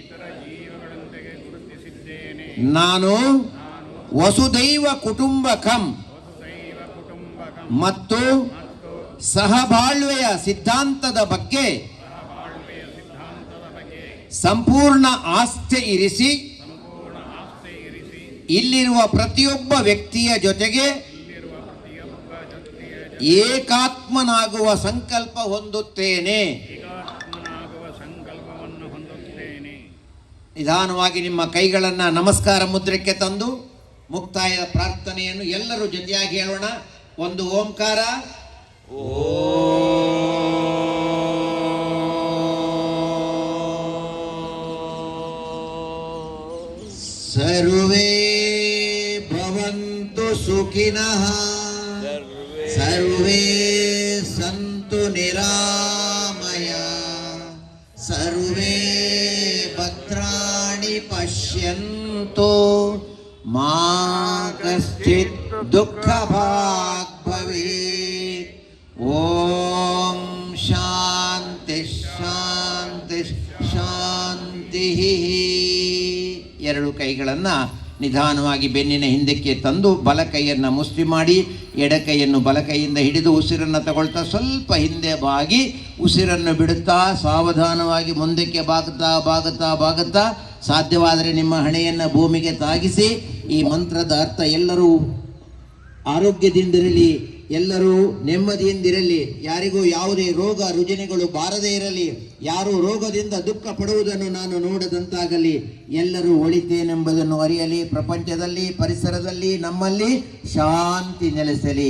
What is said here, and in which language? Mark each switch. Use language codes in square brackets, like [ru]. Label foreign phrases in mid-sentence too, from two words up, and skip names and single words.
[kn] ನಾನು [sa] ವಸುದೈವ ಕುಟುಂಬಕಂ [kn] ಮತ್ತು ಸಹಬಾಳ್ವೆಯ ಸಿದ್ಧಾಂತದ ಬಗ್ಗೆ ಸಂಪೂರ್ಣ ಆಸ್ಥೆ ಇರಿಸಿ ಇಲ್ಲಿರುವ ಪ್ರತಿಯೊಬ್ಬ ವ್ಯಕ್ತಿಯ ಜೊತೆಗೆ ಏಕಾತ್ಮನಾಗುವ ಸಂಕಲ್ಪ ಹೊಂದುತ್ತೇನೆ. ನಿಧಾನವಾಗಿ ನಿಮ್ಮ ಕೈಗಳನ್ನು ನಮಸ್ಕಾರ ಮುದ್ರಕ್ಕೆ ತಂದು ಮುಕ್ತಾಯದ ಪ್ರಾರ್ಥನೆಯನ್ನು ಎಲ್ಲರೂ ಜೊತೆಯಾಗಿ ಹೇಳೋಣ. ಒಂದು ಓಂಕಾರ. [sa] ಸರ್ವೇ ಭವಂತು ಸುಖಿನಃ, ಸರ್ವೇ ಸಂತು ನಿರಾಮಯ, ಸರ್ವೇ ಭದ್ರಾಣಿ ಪಶ್ಯಂತು ಮಾ ಕಶ್ಚಿತ್ ದುಃಖ ಭಾಗ್ ಭವೇತ್. ಓಂ ಶಾಂತಿ ಶಾಂತಿ ಶಾಂತಿ. [kn] ಎರಡು ಕೈಗಳನ್ನು ನಿಧಾನವಾಗಿ ಬೆನ್ನಿನ ಹಿಂದಕ್ಕೆ ತಂದು ಬಲ ಕೈಯನ್ನು ಮುಷ್ಟಿ ಮಾಡಿ ಎಡ ಕೈಯನ್ನು ಬಲ ಕೈಯಿಂದ ಹಿಡಿದು ಉಸಿರನ್ನು ತಗೊಳ್ತಾ ಸ್ವಲ್ಪ ಹಿಂದೆ ಬಾಗಿ ಉಸಿರನ್ನು ಬಿಡುತ್ತಾ ಸಾವಧಾನವಾಗಿ ಮುಂದಕ್ಕೆ ಬಾಗುತ್ತಾ ಸಾಧ್ಯವಾದರೆ ನಿಮ್ಮ ಹಣೆಯನ್ನು ಭೂಮಿಗೆ ತಾಗಿಸಿ ಈ ಮಂತ್ರದ ಅರ್ಥ ಎಲ್ಲರೂ ಆರೋಗ್ಯದಿಂದಿರಲಿ, ಎಲ್ಲರೂ ನೆಮ್ಮದಿಯಿಂದಿರಲಿ, ಯಾರಿಗೂ ಯಾವುದೇ ರೋಗ ರುಜಿನಗಳು ಬಾರದೇ ಇರಲಿ, ಯಾರೂ ರೋಗದಿಂದ ದುಃಖ ಪಡುವುದನ್ನು ನಾನು ನೋಡದಂತಾಗಲಿ, ಎಲ್ಲರೂ ಒಳಿತೇನೆಂಬುದನ್ನು ಅರಿಯಲಿ, ಪ್ರಪಂಚದಲ್ಲಿ ಪರಿಸರದಲ್ಲಿ ನಮ್ಮಲ್ಲಿ ಶಾಂತಿ ನೆಲೆಸಲಿ.